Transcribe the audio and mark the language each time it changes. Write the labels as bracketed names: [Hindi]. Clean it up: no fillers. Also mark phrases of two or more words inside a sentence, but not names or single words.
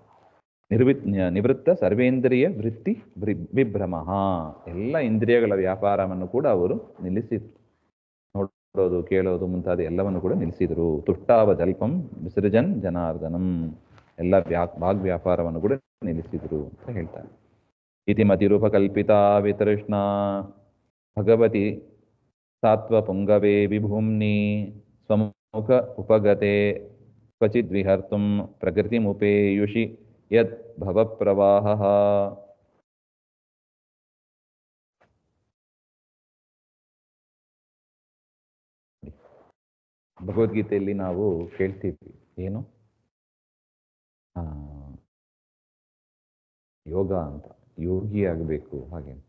[Sanskrit] ನಿವೃತ್ತ ಸರ್ವೇಂದ್ರಿಯ ವೃತ್ತಿ ವಿಭ್ರಮ, [Kannada] ಎಲ್ಲ ಇಂದ್ರಿಯಗಳ ವ್ಯಾಪಾರವನ್ನು ಕೂಡ ಅವರು ನಿಲ್ಲಿಸಿದ್ರು. ನೋಡೋದು, ಕೇಳೋದು ಮುಂತಾದ ಎಲ್ಲವನ್ನು ಕೂಡ ನಿಲ್ಲಿಸಿದರು. [Sanskrit] ತುಷ್ಟಾವ ಜಲ್ಪಂ ವಿಸರ್ಜನ್ ಜನಾರ್ದನಂ, [Kannada] ಎಲ್ಲ ವಾಗ್ ವ್ಯಾಪಾರವನ್ನು ಕೂಡ ನಿಲ್ಲಿಸಿದ್ರು ಅಂತ ಹೇಳ್ತಾರೆ. [Sanskrit] ಇತಿ ಮತಿರೂಪಕಲ್ಪಿತ ವಿತೃಷ್ಣ ಭಗವತಿ ಸಾತ್ವ ಪುಂಗವೇ ವಿಭೂಮ್ನಿ ಸ್ವಮುಖ ಉಪಗತೆ ಕ್ವಚಿದ್ ವಿಹರ್ತುಂ ಪ್ರಕೃತಿಮುಪೇಯುಷಿ ಯದ್ ಭವ ಪ್ರವಾಹ. [Kannada] ಭಗವದ್ಗೀತೆಯಲ್ಲಿ ನಾವು ಕೇಳ್ತೀವಿ ಏನು, ಯೋಗ ಅಂತ, ಯೋಗಿ ಆಗಬೇಕು ಹಾಗೆ ಅಂತ.